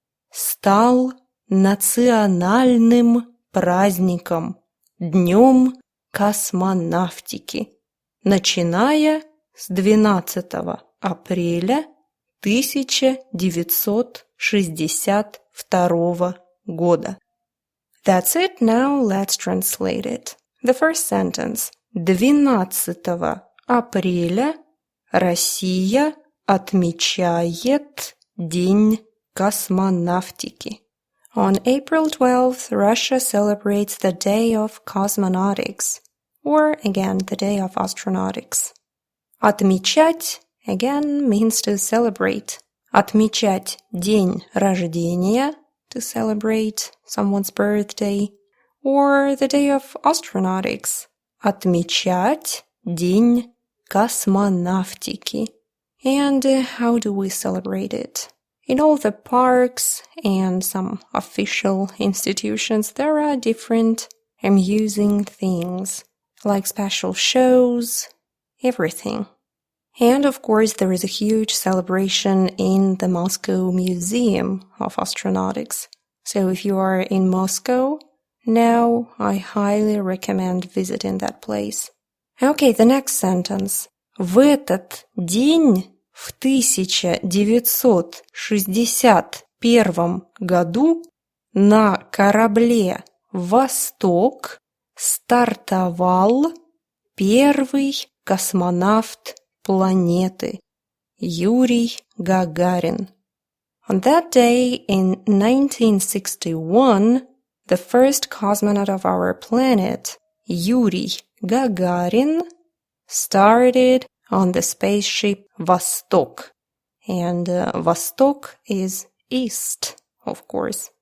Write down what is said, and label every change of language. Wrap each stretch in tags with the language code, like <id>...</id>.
<ru>стал национальным праздником, Днем космонавтики, начиная с 12 апреля 1962 года.</ru> <en>That's it, now let's translate it. The first sentence.</en> <ru>12 апреля Россия отмечает День космонавтики.</ru> <en>On April 12th, Russia celebrates the Day of Cosmonautics, or again, the Day of Astronautics. Отмечать, again, means to celebrate.</en> <ru>Отмечать день рождения,</ru> <en>to celebrate someone's birthday, or the Day of Astronautics.</en> <ru>Отмечать День космонавтики.</ru> <en>And how do we celebrate it? In all the parks and some official institutions, there are different amusing things, like special shows, everything. And of course, there is a huge celebration in the Moscow Museum of Astronautics. So if you are in Moscow, now I highly recommend visiting that place. Okay, the next sentence.</en> <ru>В этот день в 1961 году на корабле «Восток» стартовал первый космонавт планеты Юрий Гагарин.</ru> <en>On that day in 1961, the first cosmonaut of our planet, Юрий Гагарин, started on the spaceship Восток. And Восток is east, of course.</en>